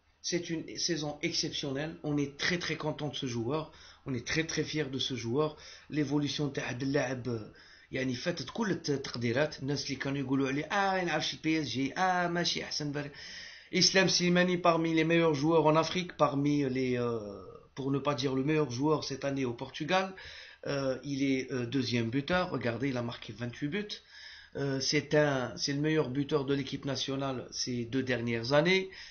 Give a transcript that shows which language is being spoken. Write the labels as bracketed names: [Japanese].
[French] C'est une saison exceptionnelle. On est très très content de ce joueur. On est très très fier de ce joueur. [Arabic] L'évolution تاع هذا اللاعب يعني فاتت كل التقديرات. الناس اللي كانوا يقولوا عليه يلعب شي بي اس جي ماشي احسن. [French] Islam Slimani parmi les meilleurs joueurs en Afrique, parmi les pour ne pas dire le meilleur joueur cette année au Portugal. Il est deuxième buteur. Regardez, il a marqué 28 buts. C'est le meilleur buteur de l'équipe nationale ces 2 dernières années.